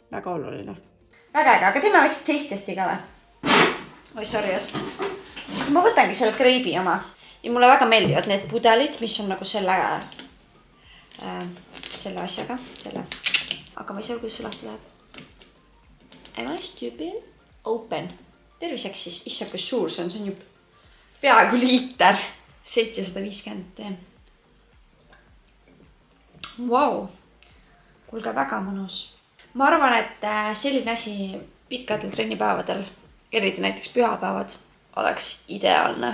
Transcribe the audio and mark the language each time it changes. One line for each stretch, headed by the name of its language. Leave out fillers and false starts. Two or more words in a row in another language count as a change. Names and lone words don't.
Estonian: Väga oluline. väga äge, aga teeme väikselt seistesti ka või? Oi, sorry, ma võtangi selle kreibi oma. Ja mulle väga meeldivad need pudelid, mis on nagu selle asjaga, aga ma ei saa, kuidas see lahti läheb.
English: Am I stupid? Open.
Estonian: Terviseks siis, issa kui suur see on ju peaaegu liiter. 750 teen. Vau. Kuulge, väga mõnus. Ma arvan, et selline asi pikkadel trennipäevadel, eriti näiteks pühapäevad, oleks ideaalne.